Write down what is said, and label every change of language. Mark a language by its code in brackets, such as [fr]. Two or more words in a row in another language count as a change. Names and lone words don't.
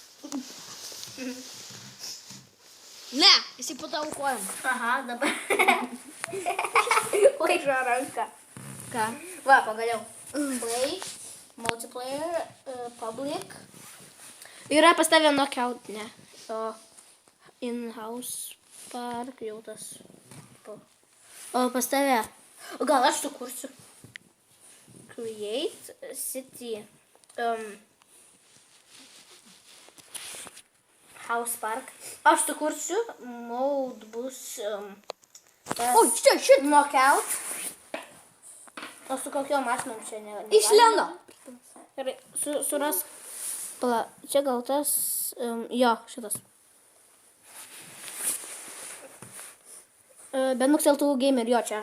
[lt] Ne, jisai po tavo kojom. Aha, dabar. Laižo ranką. Ką? Va, pagaliau. [en] Play, multiplayer, public. [lt] Yra pas tave knockout, ne. O in-house park jau tas. O pas tave O gal aš sukursiu. [en] create city. [lt] House Park. Aš sukursiu. Mode bus. Oi, šit. Knockout. O su kokiom mašinom čia ne? Išlenda. Gerai, surask. Pala, čia gal tas, jo, šitas. Benmuxel tų gamer, jo, čia aš.